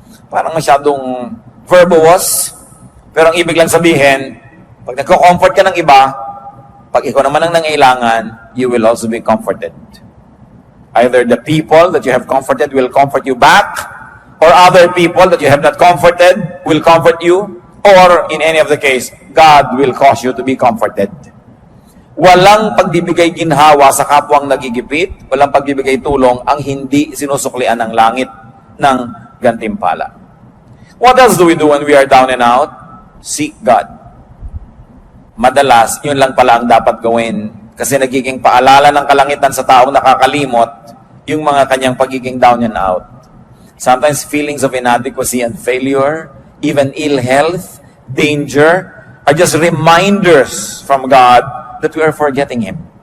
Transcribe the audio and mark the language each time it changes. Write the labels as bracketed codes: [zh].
[tl] Parang masyadong verbose, pero ang ibig lang sabihin, pag nagko-comfort ka ng iba, pag ikaw naman ang nangailangan, [en] you will also be comforted. Either the people that you have comforted will comfort you back, or other people that you have not comforted will comfort you, or in any of the case, God will cause you to be comforted. [tl] Walang pagbibigay ginhawa sa kapwang nagigipit, walang pagbibigay tulong ang hindi sinusuklian ng langit ng gantimpala. [en] What else do we do when we are down and out? Seek God. [tl] Madalas, yun lang pala ang dapat gawin. Kasi nagiging paalala ng kalangitan sa taong nakakalimot yung mga kanyang pagiging down and out. [en] Sometimes feelings of inadequacy and failure, even ill health, danger, are just reminders from God that we are forgetting Him.